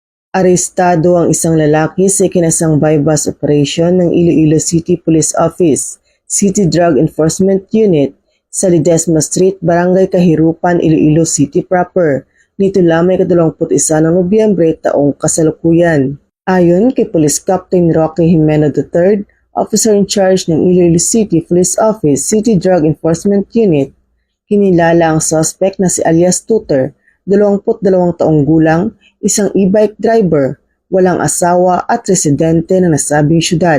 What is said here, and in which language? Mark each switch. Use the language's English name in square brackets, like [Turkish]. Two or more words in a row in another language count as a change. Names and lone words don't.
[Filipino] Arestado ang isang lalaki sa ikinasang bypass operation ng Iloilo City Police Office, City Drug Enforcement Unit sa Ledesma Street, Barangay Kahirupan, Iloilo City proper, nito lamang 21 ng Nobyembre taong kasalukuyan. Ayon kay Police Captain Rocky Jimeno III, [English] Officer in Charge [Filipino] ng Iloilo City Police Office, City Drug Enforcement Unit, kinilala ang suspect na si alias Tutor, 22 taong gulang, isang [English] e-bike driver, [Filipino] walang asawa at residente ng nasabing syudad.